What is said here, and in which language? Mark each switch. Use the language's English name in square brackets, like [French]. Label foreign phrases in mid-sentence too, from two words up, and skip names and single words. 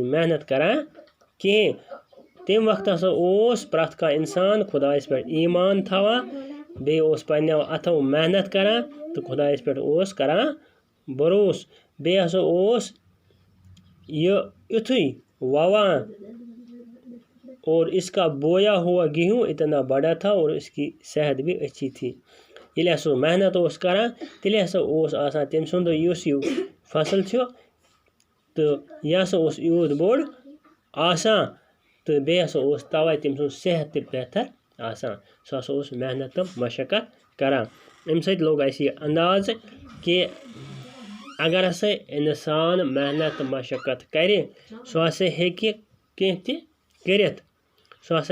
[Kashmiri] محنت کران کِہیٖنۍ تمہِ وقتہٕ ہسا اوس پرٛٮ۪تھ کانٛہہ اِنسان خۄدایَس پٮ۪ٹھ ایٖمان تھاوان بیٚیہِ اوس پنٛنیو اَتھو محنت کران تہٕ خۄدایَس پٮ۪ٹھ اوس کران بروس بیٚیہِ ہسا اوس یہ یُتھُے ووان [Urdu] اور اس کا بویا ہوا گیہوں اتنا بڑا تھا اور اس کی صحت بھی اچھی [Kashmiri] تھی ییٚلہِ ہسا محنت اوس کران تیٚلہِ ہسا اوس آسان تٔمۍ سُنٛد یُس یہِ فصل چھُ تہٕ یہِ ہسا اوس یوٗت بوٚڑ آسان تہٕ بیٚیہِ ہسا اوس تَوَے تٔمۍ سُنٛد صحت تہِ بہتر آسان سُہ ہسا اوس محنت تہٕ مشقت کران اَمہِ سۭتۍ لوٚگ اَسہِ یہِ اندازٕ کہِ اگر ہسا اِنسان محنت تہٕ مشقت کرِ سُہ ہسا ہیٚکہِ کینٛہہ تہِ کٔرِتھ سُہ ہسا